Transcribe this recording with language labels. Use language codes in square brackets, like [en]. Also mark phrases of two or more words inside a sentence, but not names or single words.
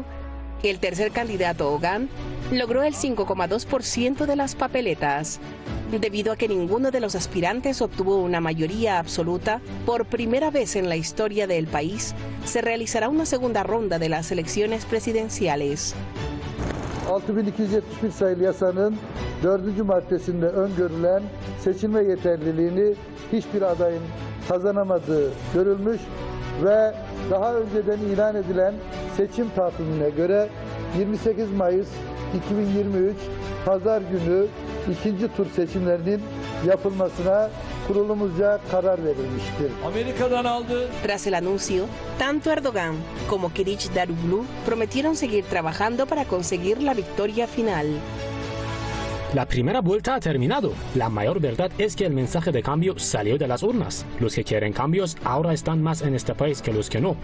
[es] El tercer candidato, Ogan, logró el 5,2% de las papeletas. Debido a que ninguno de los aspirantes obtuvo una mayoría absoluta, por primera vez en la historia del país, se realizará una segunda ronda de las elecciones presidenciales. [tr] 6271 sayılı yasanın 4. maddesinde öngörülen seçilme yeterliliğini hiçbir adayın kazanamadığı görülmüş ve daha önceden ilan edilen seçim takvimine göre 28 Mayıs 2023 Pazar günü ikinci tur seçimlerinin yapılmasına kurulumuzca karar verilmiştir. Amerika'dan aldı. [es] Tras el anuncio, tanto Erdogan como Kılıçdaroğlu prometieron seguir trabajando para conseguir la victoria final. La primera vuelta ha terminado. La mayor verdad es que el mensaje de cambio salió de las urnas. Los que quieren cambios ahora están más en este país que los que no.